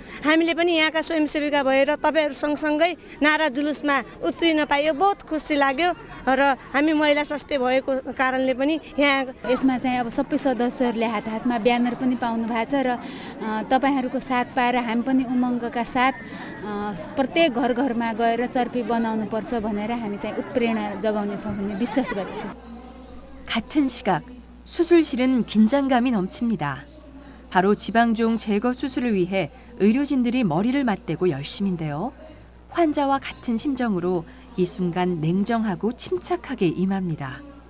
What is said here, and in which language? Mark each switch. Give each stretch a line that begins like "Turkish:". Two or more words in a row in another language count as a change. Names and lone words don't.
Nepali: हामीले पनि यहाँका स्वयंसेविका भएर तपाईँहरू सँगसँगै नारा जुलुसमा उत्रिन पाइयो, बहुत खुसी लाग्यो र हामी महिला स्वास्थ्य भएको कारणले पनि यहाँ यसमा चाहिँ अब सबै सदस्यहरूले हातमा ब्यानर पनि पाउनु भएको छ र तपाईँहरूको साथ पाएर हामी पनि उमङ्गका साथ प्रत्येक घर घरमा गएर चर्पी बनाउनुपर्छ भनेर हामी चाहिँ उत्प्रेरणा जगाउनेछौँ भन्ने विश्वास गर्छौँ।
Korean: 같은 시각 수술실은 긴장감이 넘칩니다. 바로 지방종 제거 수술을 위해 의료진들이 머리를 맞대고 열심인데요. 환자와 같은 심정으로 이 순간 냉정하고 침착하게 임합니다.